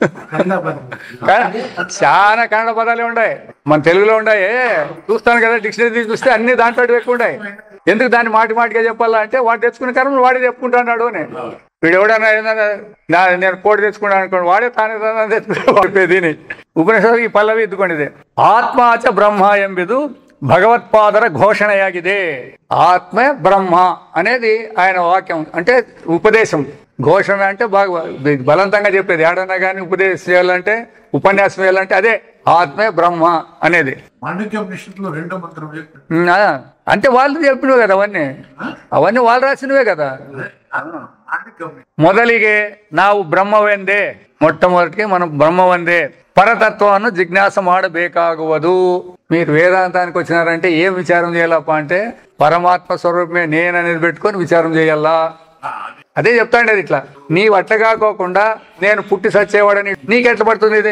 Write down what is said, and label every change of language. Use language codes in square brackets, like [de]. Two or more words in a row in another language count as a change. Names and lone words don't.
[te] చాలా కన్నడ పదాలే ఉన్నాయి, మన తెలుగులో ఉన్నాయి. చూస్తాను కదా డిక్షనరీ చూస్తే అన్ని దాంట్లో ఎక్కువ ఉన్నాయి. ఎందుకు దాన్ని మాటి మాటిగా చెప్పాలా అంటే వాడు తెచ్చుకునే కర్మ వాడే చెప్పుకుంటున్నాడు అని. వీడు ఎవడన్నా ఏదన్నా నేను కోడి తెచ్చుకున్నాను అనుకోండి, వాడే తానే తెచ్చుకునే. [kn] ಉಪನಿಷತ್ತು ಈ ಪಲ್ಲವಿ ಎತ್ತುಕೊಂಡಿದೆ. ಆತ್ಮಾಚ ಬ್ರಹ್ಮ ಎಂಬುದು ಭಗವತ್ಪಾದರ ಘೋಷಣಯಾಗಿದೆ. [te] ఆత్మే బ్రహ్మ అనేది ఆయన వాక్యం, అంటే ఉపదేశం. ఘోషణ అంటే బాగా బలవంతంగా చెప్పేది. ఏడన్నా కానీ ఉపదేశం చేయాలంటే, ఉపన్యాసం చేయాలంటే అదే ఆత్మే బ్రహ్మ అనేది. అంటే వాళ్ళు చెప్పినవే కదా అవన్నీ వాళ్ళు రాసినవే కదా. [kn] ಮೊದಲಿಗೆ ನಾವು ಬ್ರಹ್ಮವೆಂದೇ, [te] మొట్టమొదటికి మనం బ్రహ్మవందే పరతత్వాన్ని జిజ్ఞాస ಮಾಡಬೇಕಾಗುವುದು. మీరు వేదాంతానికి వచ్చినారంటే ఏం విచారం చేయాలప్ప అంటే పరమాత్మ స్వరూపమే నేను అనేది పెట్టుకొని విచారం చేయాలా. అదే చెప్తాండేది. ఇట్లా నీవు అట్లా కాకోకుండా నేను పుట్టి సచ్చేవాడని నీకెట్లా పడుతుంది ఇది?